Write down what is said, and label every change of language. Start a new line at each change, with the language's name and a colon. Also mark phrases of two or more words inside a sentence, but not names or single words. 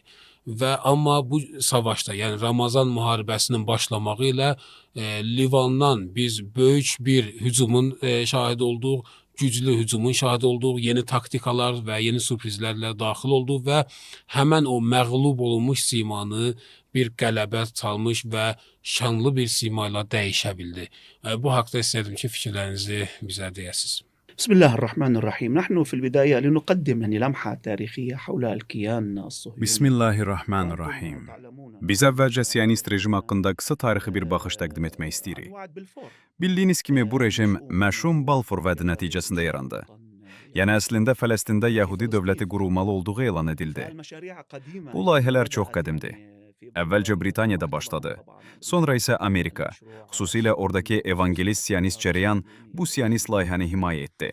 Azerbaijani: Və amma bu savaşda, yəni Ramazan müharibəsinin başlamağı ilə Livandan biz böyük bir hücumun şahid olduq, güclü hücumun şahid olduq, yeni taktikalar və yeni sürprizlərlə daxil olduq və həmən o məğlub olunmuş simanı bir qələbə çalmış və şanlı bir sima ilə dəyişə bildi. Bu haqda istəyirdim ki, fikirlərinizi bizə deyəsiniz.
Arabic: بسم الله الرحمن الرحيم. نحن في البداية لنقدم لمحة تاريخية حول الكيان الصهيوني.
Azerbaijani: Bismillahirrahmanirrahim. Biz əvvəlcə Siyonist rejim haqqında qısa tarixi bir baxış təqdim etmək istəyirik. Bildiyiniz kimi bu rejim məşhum Balfour vədi nəticəsində yarandı. Yəni əslində Fələstində Yəhudi dövləti qurulmalı olduğu elan edildi. Bu layihələr çox qədimdir. Əvvəlcə Britaniyada başladı, sonra isə Amerika, xüsusilə oradakı evangelist Siyonist cərəyan bu Siyonist layihəni himayə etdi.